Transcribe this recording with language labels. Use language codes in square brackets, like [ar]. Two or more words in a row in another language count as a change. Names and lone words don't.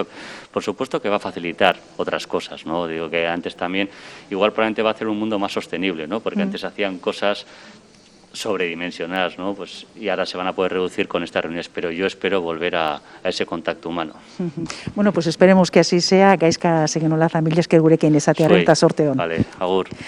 [es] Por supuesto que va a facilitar otras cosas, ¿no? Digo que antes también, igual probablemente va a hacer un mundo más sostenible, ¿no? Porque antes hacían cosas sobredimensionadas, ¿no? Pues, y ahora se van a poder reducir con estas reuniones, pero yo espero volver a ese contacto humano. Bueno, pues esperemos que así sea. [eu] Gaizka Aseguinolaza, mila esker gurekin izatearen eta sorte on. [es] Vale, agur.